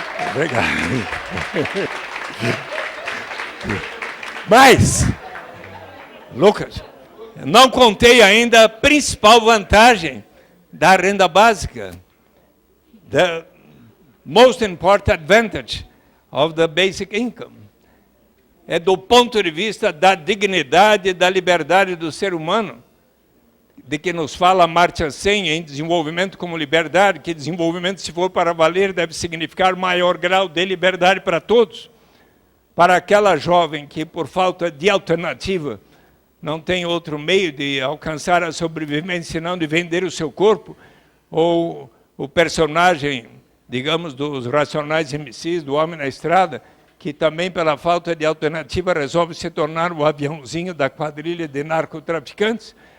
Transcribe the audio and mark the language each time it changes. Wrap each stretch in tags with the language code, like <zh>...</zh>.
<pt>Obrigado. Mas, Lucas, não contei ainda a principal vantagem da renda básica,</pt> <en>the most important advantage of the basic income.</en> <pt>É do ponto de vista da dignidade e da liberdade do ser humano, de que nos fala Amartya Sen em desenvolvimento como liberdade, que desenvolvimento, se for para valer, deve significar maior grau de liberdade para todos. Para aquela jovem que, por falta de alternativa, não tem outro meio de alcançar a sobrevivência senão de vender o seu corpo, ou o personagem, digamos, dos Racionais MCs, do Homem na Estrada, que também, pela falta de alternativa, resolve se tornar o aviãozinho da quadrilha de narcotraficantes.</pt>